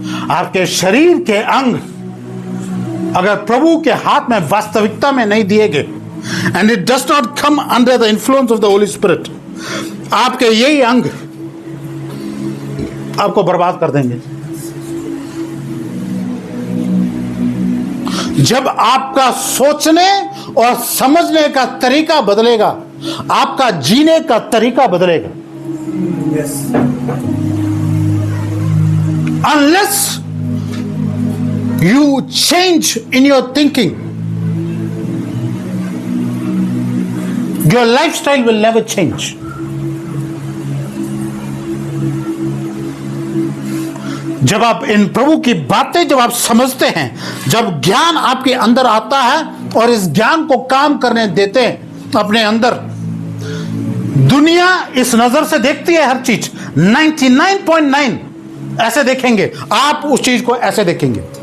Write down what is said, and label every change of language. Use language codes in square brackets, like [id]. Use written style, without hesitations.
[hi] आपके शरीर के अंग अगर प्रभु के हाथ में वास्तविकता में नहीं दिए गए, [en] and it does not come under the influence of the holy spirit, [hi] आपके यही अंग आपको बर्बाद कर देंगे। जब आपका सोचने और समझने का तरीका बदलेगा, आपका जीने का तरीका बदलेगा। [en] Unless you change in your thinking, your lifestyle will never change. [hi] जब आप इन प्रभु की बातें जब आप समझते हैं, जब ज्ञान आपके अंदर आता है और इस ज्ञान को काम करने देते हैं अपने अंदर, दुनिया इस नजर से देखती है हर चीज, 99.9 ऐसे देखेंगे, आप उस चीज को ऐसे देखेंगे।